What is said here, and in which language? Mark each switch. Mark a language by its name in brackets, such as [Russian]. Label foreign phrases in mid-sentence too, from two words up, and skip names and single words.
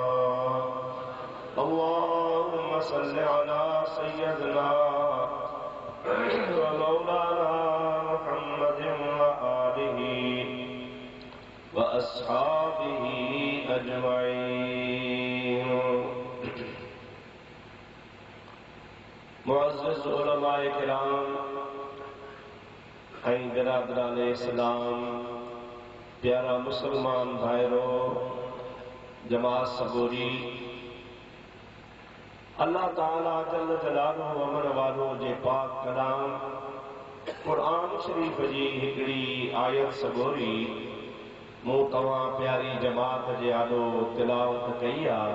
[Arabic] اللهم صل على سيدنا ومولانا محمد وآله وأصحابه أجمعين. [Sindhi] मुअज़्ज़िज़ उलमाए किराम ऐं बिरादरान इस्लाम, प्यारा मुसलमान भाइरो, जमात सबूरी, अल्लाह ताला [Arabic] جل جلاله [Sindhi] अमर वालो जे पाक कलाम क़ुरान शरीफ़ जी हिकिड़ी आयत सबूरी मूं तव्हां प्यारी जमात जे आॾो तिलावत कई आहे।